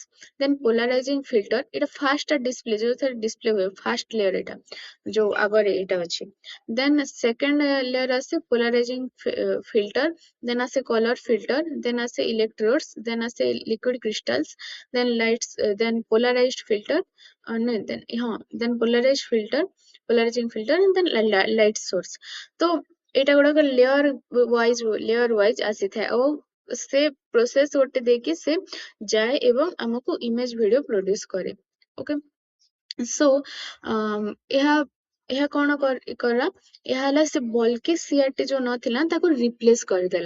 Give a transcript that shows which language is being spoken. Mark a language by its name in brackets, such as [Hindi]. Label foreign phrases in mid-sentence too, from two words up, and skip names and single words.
[English] then polarizing filter, [Odia] ଏଇଟା [English] first display [Odia] ଯୋଉଥିରେ ଡିସପ୍ଲେ ହୁଏ, [English] first layer [Odia] ଏଇଟା, ଯୋଉ ଆଗରେ ଏଇଟା ଅଛି। [English] then second layer [Odia] ଆସେ [English] polarizing filter, [Odia] ଦେନ୍ ଆସେ [English] color filter, [Odia] ଦେନ୍ ଆସେ ଇଲେକ୍ଟ୍ରୋଡସ୍, ଦେନ୍ ଆସେ [English] liquid crystals, then lights, then polarized filter, [Odia] ନାଇଁ ଦେନ୍ [English] polarizing filter and then light source। [Odia] ତ ଏଇଟା ଗୁଡାକ [English] layer wise [Odia] ଆସିଥାଏ, ଆଉ ସେ ପ୍ରୋସେସ ଗୋଟେ ଦେଇକି ସେ ଯାଏ ଏବଂ ଆମକୁ [English] image video [Odia] ପ୍ରୋଡ୍ୟୁସ କରେ। [English] okay, so [Odia] ଏହା ଏହା କଣ କଲା, ଏହା ହେଲା ସେ ବଲ୍କି ସିଆରଟି ଯୋଉ ନଥିଲା ତାକୁ ରିପ୍ଲେସ୍ କରିଦେଲା।